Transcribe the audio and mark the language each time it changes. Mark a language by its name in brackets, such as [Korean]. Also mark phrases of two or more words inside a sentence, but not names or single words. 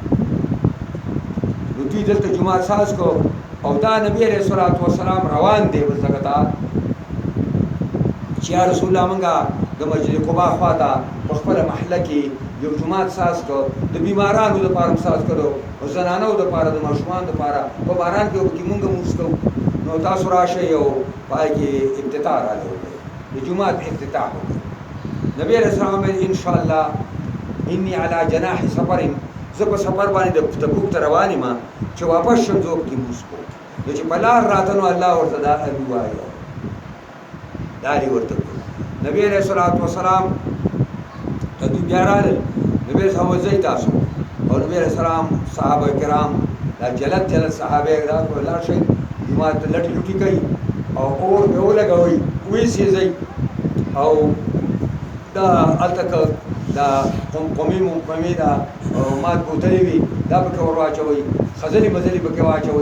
[Pashto] نو دوی دلته جومات ساز کو او دا نبی [Arabic] علیه الصلاة والسلام [Pashto] روان دی بل ځای ته چې یا رسول الله مونږه د مسجد قبا خوا ته په خپله محله کې یو جومات ساز کو، د بیمارانو دپاره هم ساز کړو او زنانو دپاره د ماشومانو دپاره په باران کې پکې مونږ مونځ کوو. نو تاسو راشئ او په هغې کې افتتاح راله وکړئ، د جومات افتتاح وکړئ. نبی [Arabic] علیہ السلام [Pashto] انشاءاللہ [Arabic] انی علی جناح سفر، [Pashto] زه په سفر باندې د تبوک ته روان یم چې واپس شم زه پکې مونځ کوم. نو چې په لار راته نو الله ورته دا ووایه دا دې ورته کړو. نبی [Arabic] علیہ الصلوۃ والسلام [Pashto] ته دوی بیا راغلل. نبی [Arabic] علیہ السلام [Pashto] وځئ تاسو او نبی [Arabic] علیہ السلام [Pashto] صحابه کرام دا جلد صحابه دا لاړ شئ جومات ته لټې لوټې کوي او اور به ولګوئ ویسېځئ او دا هلته که دا قمې دا مات بوتلې وي دا پکې ور واچوئ، خزلې مزلې پکې واچوئ.